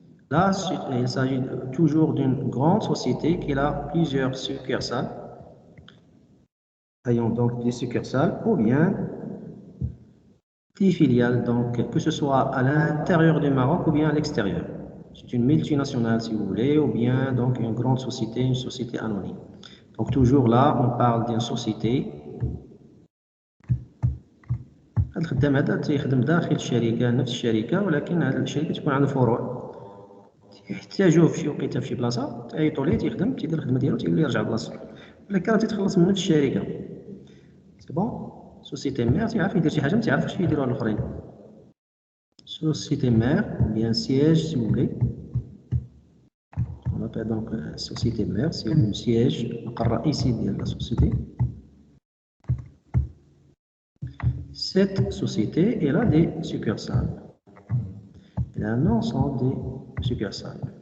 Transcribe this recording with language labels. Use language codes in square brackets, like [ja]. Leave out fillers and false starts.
[fr] Là, il s'agit toujours d'une grande société qui a plusieurs succursales, ayant donc des succursales, ou bien des filiales, donc que ce soit à l'intérieur du Maroc ou bien à l'extérieur. C'est une multinationale, si vous voulez, ou bien donc une grande société, une société anonyme. Donc toujours là, on parle d'une société. [ar] الخدام هذا تيخدم داخل الشركة نفس الشركة ولكن هذه الشركة تكون عندها فروع يحتاجوه في شي وقيته في شي بلاصة تعيطوا ليه تيخدم تيدير الخدمة ديالو تيولي يرجع لبلاصتو ولكن راه تيتخلص من نفس الشركة [fr] سي بون سوسيتي مير [ar] تيعرف يدير شي حاجة متيعرفش يديروها الآخرين [fr] société mère, ou bien siège si vous voulez. On appelle donc société mère, c'est le siège, ici de la société. Cette société, elle a des succursales. Elle a un ensemble des succursales.